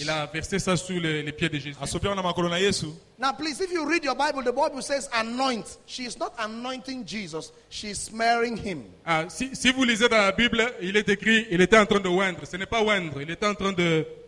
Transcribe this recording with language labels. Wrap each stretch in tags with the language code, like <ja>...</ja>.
<fr>Il a versé ça sous les pieds de Jésus.</fr> <en>Now, please, if you read your Bible, the Bible says anoint. She is not anointing Jesus, she is smearing him.</en> <fr>Ah, si vous lisez dans la Bible, il est écrit, il était en train de oindre. Ce n'est pas oindre, il était en train de...</fr>